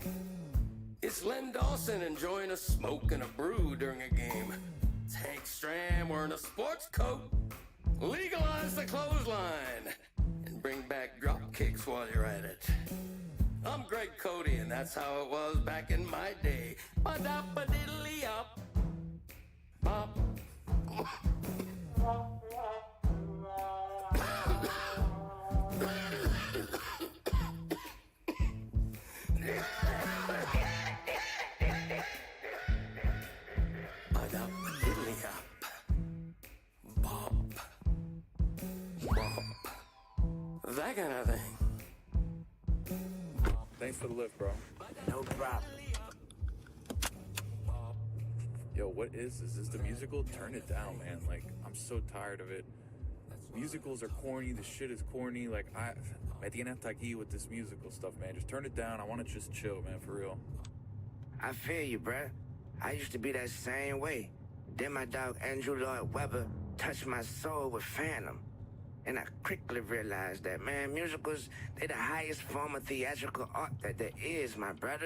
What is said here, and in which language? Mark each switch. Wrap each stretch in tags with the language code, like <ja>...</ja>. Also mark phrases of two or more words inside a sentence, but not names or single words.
<en>It's Len Dawson enjoying a smoke and a brew during a game. It's Hank Stram wearing a sports coat. Legalize the clothesline and bring back drop kicks while you're at it. I'm Greg Cody, and that's how it was back in my day. Ba-da-ba-diddly-up. Bop. Ba-da-ba-diddly-up. Bop. Bop. That kind of thing. Thanks for the lift, bro. No problem. Yo, what is this? Is the musical? Turn it down, man. Like, I'm so tired of it. Musicals are corny. The shit is corny. Like,</en> <es>me tiene hasta aquí</es> <en>with this musical stuff, man. Just turn it down. I want to just chill, man, for real. I feel you, bruh. I used to be that same way. Then my dog Andrew Lloyd Webber touched my soul with Phantom. And I quickly realized that, man, musicals, they're the highest form of theatrical art that there is, my brother.</en>